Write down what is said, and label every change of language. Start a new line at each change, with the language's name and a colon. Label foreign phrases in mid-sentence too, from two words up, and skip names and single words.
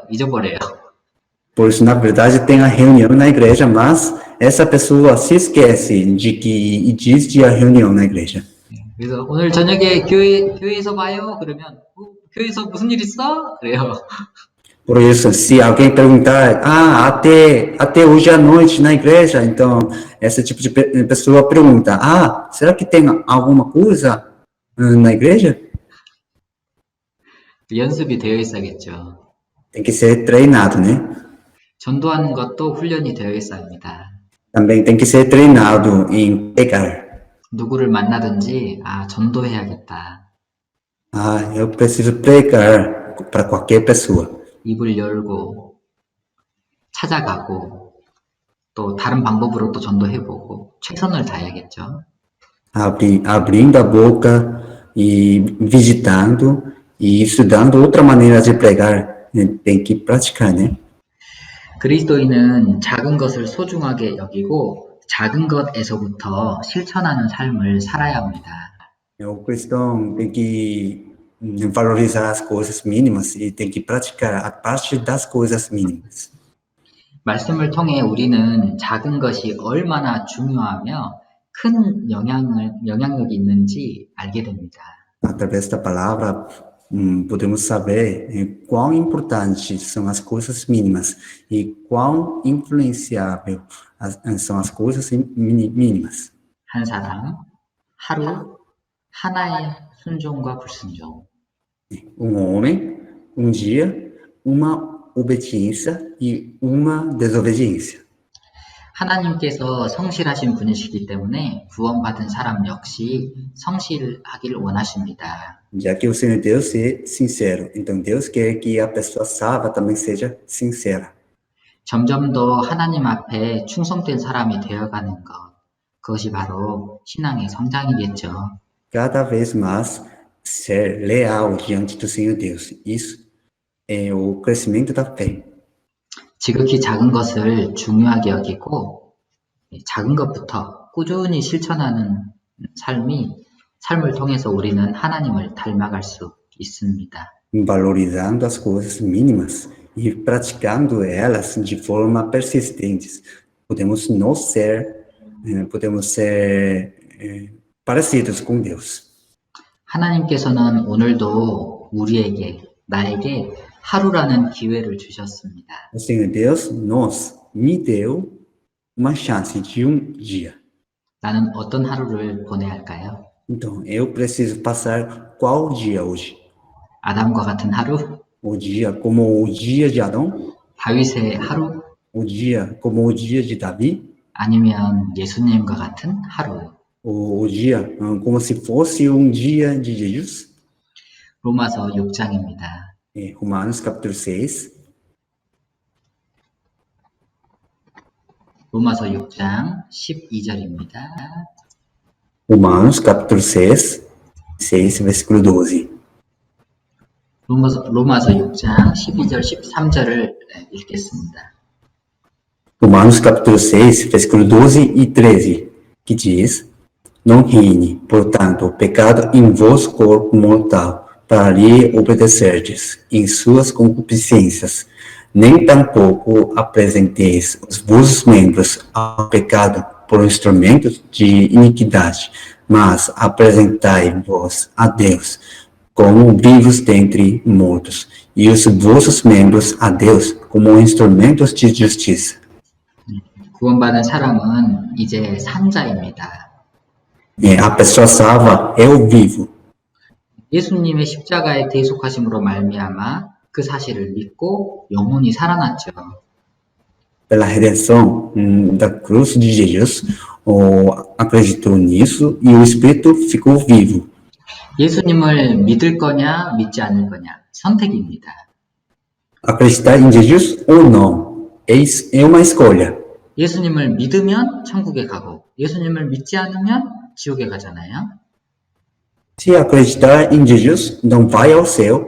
Korean: 잊어버려요.
Portuguese: Por isso, na verdade, tem a reunião na igreja, mas essa pessoa se esquece de que existe a reunião na igreja.
Korean: 그래서 오늘 저녁에 교회에서 봐요. 그러면 교회에서 무슨 일 있어? 그래요.
Portuguese: Por isso, se alguém perguntar, até hoje à noite na igreja, então, esse tipo de pessoa pergunta, será que tem alguma coisa na igreja?
Korean: 연습이 되어 있어야겠죠.
Portuguese: Tem que ser treinado, né?
Korean: 전도하는 것도 훈련이 되어 있어야 합니다.
Portuguese: Também tem que ser treinado em pregar.
Korean: 누구를 만나든지, 전도해야겠다.
Portuguese: Eu preciso pregar para qualquer pessoa.
Korean: 입을 열고, 찾아가고, 또 다른 방법으로 또 전도해보고, 최선을 다해야겠죠.
Portuguese: Abrindo a boca e visitando e estudando outra maneira de pregar. Tem que praticar, né?
Korean: 그리스도인은 작은 것을 소중하게 여기고 작은 것에서부터 실천하는 삶을 살아야 합니다.
Portuguese: O cristão tem que valorizar as coisas mínimas e tem que praticar a partir das coisas mínimas.
Korean: 말씀을 통해 우리는 작은 것이 얼마나 중요하며 큰 영향력이 있는지 알게 됩니다.
Portuguese: Através da palavra, podemos saber quão importantes são as coisas mínimas e quão influenciável são as coisas mínimas.
Korean: 한 사람, 하루, 하나의 순종과 불순종.
Portuguese: Homem, dia, uma obediência e uma desobediência.
Korean: 하나님께서 성실하신 분이시기 때문에 구원받은 사람 역시 성실하길 원하십니다.
Portuguese: Já que o Senhor Deus é sincero, então Deus quer que a pessoa salva também seja sincera.
Korean: 점점 더 하나님 앞에 충성된 사람이 되어가는 것, 그것이 바로 신앙의 성장이겠죠.
Portuguese: Cada vez mais ser leal diante do Senhor Deus. Isso é o crescimento da fé.
Korean: 지극히 작은 것을 중요하게 여기고 작은 것부터 꾸준히 실천하는 삶을 통해서 우리는 하나님을 닮아갈 수 있습니다.
Portuguese: Valorizando as coisas mínimas e praticando elas de forma persistente, podemos ser parecidos com Deus.
Korean: 하나님께서는 오늘도 나에게 하루라는 기회를 주셨습니다.
Portuguese: O Senhor Deus me deu uma chance de dia.
Korean: 나는 어떤 하루를 보내야 할까요?
Portuguese: Então, eu preciso passar qual dia hoje?
Korean: 아담과 같은 하루?
Portuguese: O dia como o dia de Adão?
Korean: 다윗의 하루?
Portuguese: O dia como o dia de Davi?
Korean: 아니면 예수님과 같은 하루?
Portuguese: O dia como se fosse dia de Jesus?
Korean: 로마서 6장입니다.
Portuguese: Romanos capítulo 6.
Korean: 로마서 6장 12절입니다.
Portuguese: Romanos capítulo 6, versículo 12.
Korean: 로마서 6장 12절 13절을 읽겠습니다.
Portuguese: Romanos capítulo 6, versículo 12 e 13, que diz: Não reine, portanto, o pecado em vosso corpo mortal, para lhe obedecerdes em suas concupiscências, nem tampouco apresenteis os vossos membros ao pecado por instrumentos de iniquidade, mas apresentai-vos a Deus como vivos dentre mortos, e os vossos membros a Deus como instrumentos de justiça.
Korean: 구원받은 사람은 이제 산자입니다.
Portuguese: A pessoa salva é o vivo.
Korean: 예수님의 십자가의 대속하심으로 말미암아 그 사실을 믿고 영혼이 살아났죠.
Portuguese: Pela redenção da cruz de Jesus, acreditou nisso e o Espírito ficou vivo.
Korean: 예수님을 믿을 거냐 믿지 않을 거냐 선택입니다.
Portuguese: Acreditar em Jesus ou não é uma escolha.
Korean: 예수님을 믿으면 천국에 가고 예수님을 믿지 않으면 지옥에 가잖아요.
Portuguese: Se acreditar em Jesus, então vai ao céu.